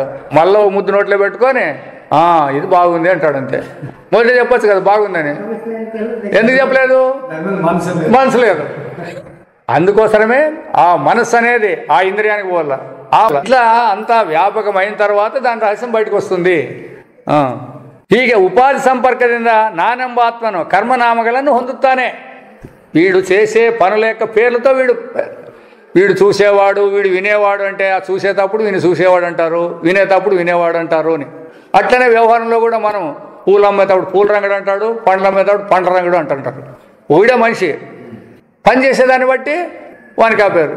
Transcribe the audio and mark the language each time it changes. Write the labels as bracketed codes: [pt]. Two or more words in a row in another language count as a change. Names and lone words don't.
[te] మళ్ళీ ముద్దు నోట్లో పెట్టుకొని ఇది బాగుంది అంటాడు. అంతే. మొదటి చెప్పచ్చు కదా బాగుందని. ఎందుకు చెప్పలేదు? మనసు లేదు. అందుకోసమే ఆ మనస్సు అనేది ఆ ఇంద్రియానికి పోవాల. ఇట్లా అంతా వ్యాపకమైన తర్వాత దాని రహస్యం బయటకు వస్తుంది. [kn] ಹೀಗೆ ಉಪಾಧಿ ಸಂಪರ್ಕದಿಂದ ನಾನೆಂಬ ಆತ್ಮನು ಕರ್ಮನಾಮಗಳನ್ನು ಹೊಂದುತ್ತಾನೆ. [te] వీడు చేసే పనుల యొక్క పేర్లతో వీడు చూసేవాడు వీడు వినేవాడు అంటే ఆ చూసేటప్పుడు వీని చూసేవాడు అంటారు, వినేటప్పుడు వినేవాడు అంటారు అని. అట్లనే వ్యవహారంలో కూడా మనం పూలు అమ్మేటప్పుడు పూల రంగుడు అంటాడు, పండ్లు అమ్మేటప్పుడు పండ్ల రంగుడు అంటుంటారు. ఒకడే మనిషి పని చేసేదాన్ని బట్టి వానికి ఆ పేరు.